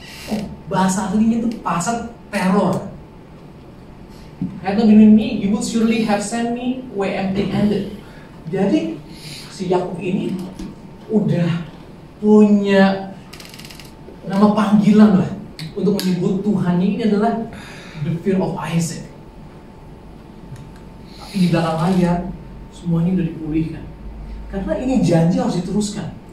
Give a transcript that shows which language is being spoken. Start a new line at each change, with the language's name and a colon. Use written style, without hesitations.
Indonesian: Oh, bahasa aslinya itu pasal teror.
English: Had you been with me, you would surely have sent me away empty-handed.
Indonesian: Jadi si Yakub ini udah punya nama panggilan lah untuk menyebut Tuhannya ini adalah
English: the fear of Isaac.
Indonesian: Tapi di belakang layar semuanya udah dipulihkan karena ini janji harus diteruskan.